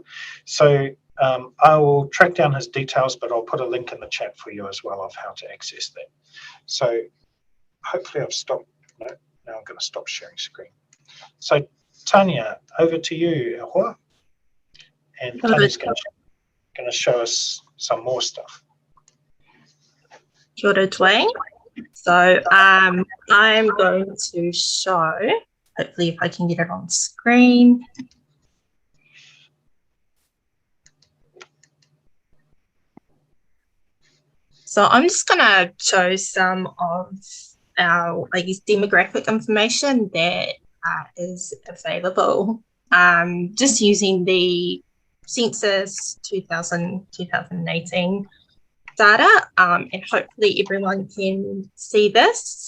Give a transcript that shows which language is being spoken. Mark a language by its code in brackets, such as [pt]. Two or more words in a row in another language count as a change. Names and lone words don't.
[en] So I will track down his details, but I'll put a link in the chat for you as well of how to access that. So hopefully I've stopped. No, now I'm going to stop sharing screen. So Tania, over to you, Ahua. And Tania's going to show us some more stuff. [mi] Kia ora, Duane. [en] So I'm going to show, hopefully if I can get it on screen. So I'm just going to show some of our, demographic information that is available, just using the census 2018 data, and hopefully everyone can see this.